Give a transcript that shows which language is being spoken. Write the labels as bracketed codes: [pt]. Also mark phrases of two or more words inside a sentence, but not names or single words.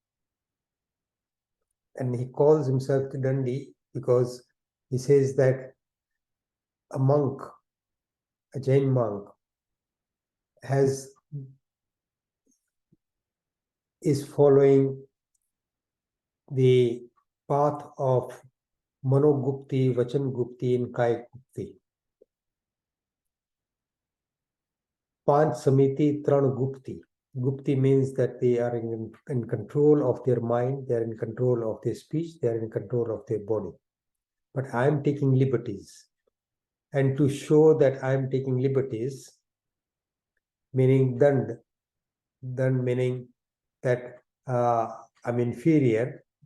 [en] and he calls himself Tridandi because he says that a monk, a Jain monk, is following the path of Manogupti, Vachangupti, and Kayagupti. [hi] Panch Samiti, Tran Gupti. [en] Gupti means that they are in control of their mind, they are in control of their speech, they are in control of their body. But I am taking liberties. And to show that I am taking liberties, meaning Dand meaning that I'm inferior,